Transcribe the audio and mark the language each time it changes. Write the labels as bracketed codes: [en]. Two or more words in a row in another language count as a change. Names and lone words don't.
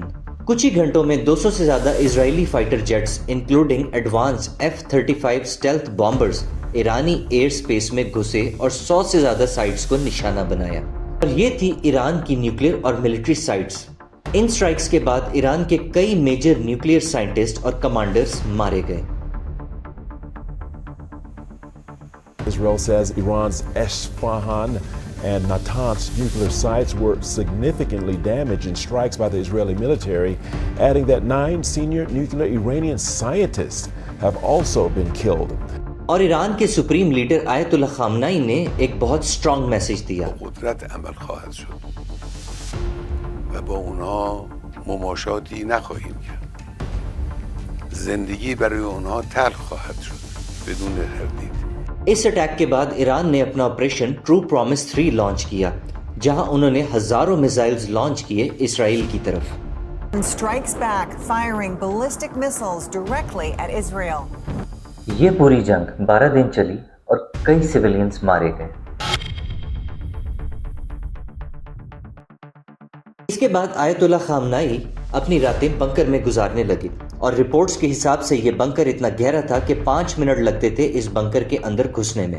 [ur] کچھ ہی گھنٹوں میں 200 سے زیادہ اسرائیلی [en] fighter jets including advance F-35 stealth bombers [ur] ایرانی [en] air space [ur] میں گھسے اور 100 سے زیادہ سائٹس کو نشانہ بنایا. اور یہ تھی ایران کی نیوکلیئر اور [en] military sites. [ur] ان سٹرائکس کے بعد ایران کے کئی [en] major nuclear scientist [ur] اور کمانڈرز مارے گئے. [en] Israel says Iran's Esfahan and Natanz nuclear sites were significantly damaged in strikes by the Israeli military, adding that 9 senior nuclear Iranian scientists have also been killed. [ur] اور ایران کے [en] supreme leader [ur] آیت اللہ خامنائی نے ایک بہت [en] strong message [ur] دیا. [fa] قدرت عمل خواهد شد و با اونها مماشاتی نخواهیم کرد. زندگی برای اونها تلخ خواهد شد بدون تردید. [ur] اس اٹیک کے بعد ایران نے اپنا آپریشن ٹرو پرومس 3 لانچ کیا, جہاں انہوں نے ہزاروں میزائلز لانچ کیے اسرائیل کی طرف. [en] Strikes back, firing ballistic missiles directly at Israel. [ur] یہ پوری جنگ 12 دن چلی اور کئی سیولینز مارے گئے. اس کے بعد آیت اللہ خامنائی اپنی راتیں بنکر میں گزارنے لگے, اور رپورٹس کے حساب سے یہ بنکر اتنا گہرا تھا کہ 5 منٹ لگتے تھے اس بنکر کے اندر گھسنے میں.